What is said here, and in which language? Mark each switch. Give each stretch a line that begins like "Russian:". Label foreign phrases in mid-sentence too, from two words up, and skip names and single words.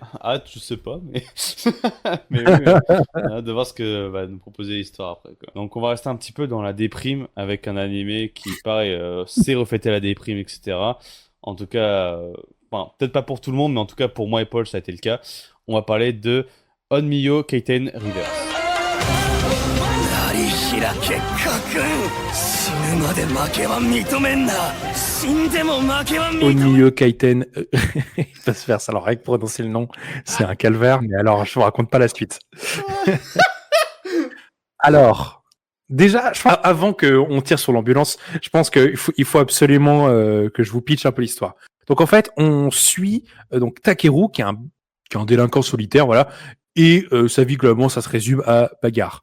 French: Hâte, je sais pas, mais mais oui, on a hâte de voir ce que va nous proposer l'histoire après, quoi. Donc on va rester un petit peu dans la déprime avec un animé qui, pareil, sait refléter la déprime, etc. En tout cas, peut-être pas pour tout le monde, mais en tout cas pour moi et Paul, ça a été le cas. On va parler de Onmyo Keiten Reverse.
Japanese: 開け家訓死ぬまで負けは認めんな死んでも負けは認めん
French: Onio Kaiten, il va se faire ça. Alors, avec prononcer le nom, c'est un calvaire, mais alors, je vous raconte pas la suite. Alors, déjà, je pense, avant qu'on tire sur l'ambulance, je pense qu'il faut absolument que je vous pitch un peu l'histoire. Donc, en fait, on suit donc Takeru, qui est un délinquant solitaire, voilà, et sa vie, globalement, ça se résume à bagarre.